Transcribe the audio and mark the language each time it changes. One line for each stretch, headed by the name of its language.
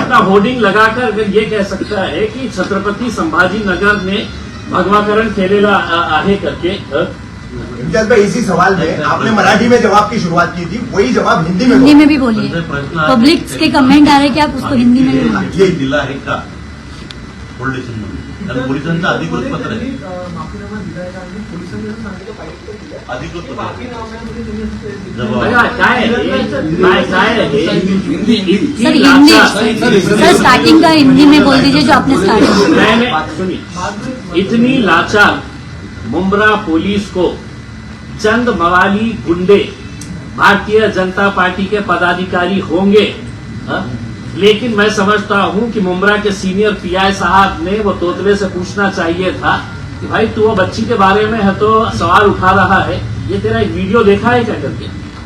Hindi: अपना होर्डिंग लगाकर अगर ये कह सकता है कि छत्रपति संभाजीनगर ने
Marathi: भगवाकरण केलेला आहे
Hindi: करके। इम्तियाज भाई, इसी सवाल में आपने मराठी में जवाब की शुरुआत की थी, वही जवाब हिंदी में हिंदी बोला। में भी बोलिए। पब्लिक के कमेंट आ रहे हैं कि आप उसको हिंदी में भी बोलिए।
Marathi: ये दिला आहे का फोल्डेशन म्हणून, कारण पोलिसांचं अधिकृत पत्र आहे, अधिकृत पत्र आहे। बघा, काय आहे
Hindi: सर हिंदी, सर स्टार्टिंग का हिंदी में बोल दीजिए जो आपने स्टार्ट किया। मैंने सुनिए, इतनी लाचार मुंब्रा पुलिस को चंद मवाली गुंडे भारतीय जनता पार्टी के पदाधिकारी होंगे, लेकिन मैं समझता हूं कि मुंब्रा के सीनियर पीआई साहब ने वो तोतले से पूछना चाहिए था कि भाई तू वो बच्ची के बारे में है तो सवाल उठा रहा है, ये तेरा एक वीडियो देखा है क्या करके।